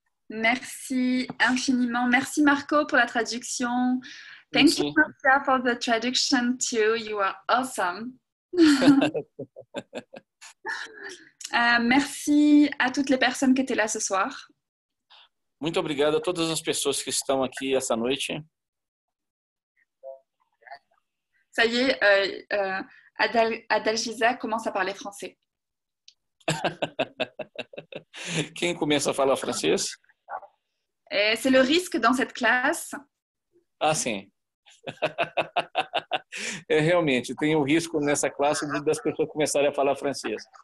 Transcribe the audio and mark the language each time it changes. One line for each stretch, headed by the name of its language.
French: Merci infiniment. Merci Marco pour la traduction.
English: Thank you Marcia for the traduction too. You are awesome.
French: Merci à toutes les personnes qui étaient là ce soir.
Portuguese: Muito obrigado a todas as pessoas que estão aqui essa noite.
French: Ça y est, Adalgisa commence à parler français.
Portuguese: Quem começa a falar francês?
French: C'est le risque dans cette classe.
Portuguese: Ah, sim. Realmente, tem o risco nessa classe das pessoas começarem a falar francês.